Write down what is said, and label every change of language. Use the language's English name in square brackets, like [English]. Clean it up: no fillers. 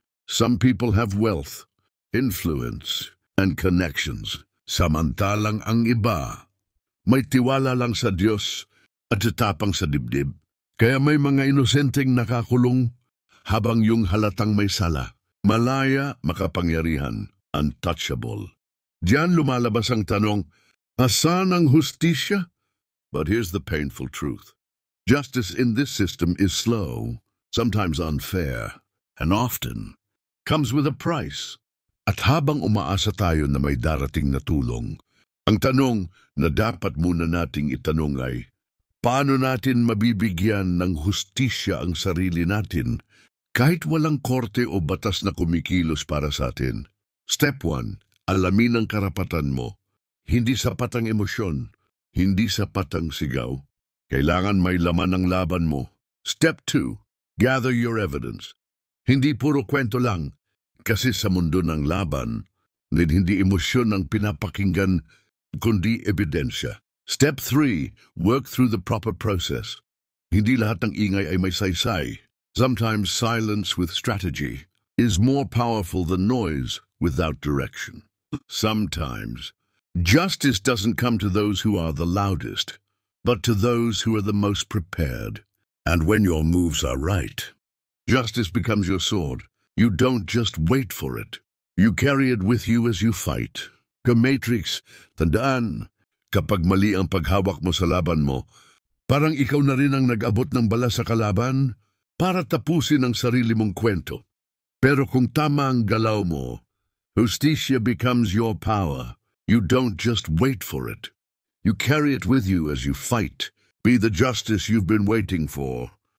[English] Some people have wealth, influence, and connections. [Filipino] Samantalang ang iba, may tiwala lang sa Diyos at tapang sa dibdib. Kaya may mga inosenteng nakakulong habang yung halatang may sala. Malaya, makapangyarihan, untouchable. Diyan lumalabas ang tanong, asan ang hustisya? [English] But here's the painful truth. Justice in this system is slow, sometimes unfair, and often comes with a price. [Filipino] At habang umaasa tayo na may darating na tulong, ang tanong na dapat muna nating itanong ay, paano natin mabibigyan ng hustisya ang sarili natin kahit walang korte o batas na kumikilos para sa atin? [English] Step 1. [Filipino] Alamin ang karapatan mo. Hindi sapat ang emosyon, hindi sapat ang sigaw. Kailangan may laman ang laban mo. [English] Step 2. Gather your evidence. [Filipino] Hindi puro kwento lang, kasi sa mundo ng laban, hindi emosyon ang pinapakinggan, kundi ebidensya. [English] Step 3. Work through the proper process. [Filipino] Hindi lahat ng ingay ay may saysay. [English] Sometimes silence with strategy is more powerful than noise without direction. Sometimes justice doesn't come to those who are the loudest, but to those who are the most prepared. And when your moves are right, justice becomes your sword. You don't just wait for it. You carry it with you as you fight. [Filipino] Ka-Matrix, tandaan, kapag mali ang paghawak mo sa laban mo, parang ikaw na rin ang nag-abot ng bala sa kalaban para tapusin ang sarili mong kwento. Pero kung tama ang galaw mo, hustisya [English] becomes your power. You don't just wait for it. You carry it with you as you fight. Be the justice you've been waiting for.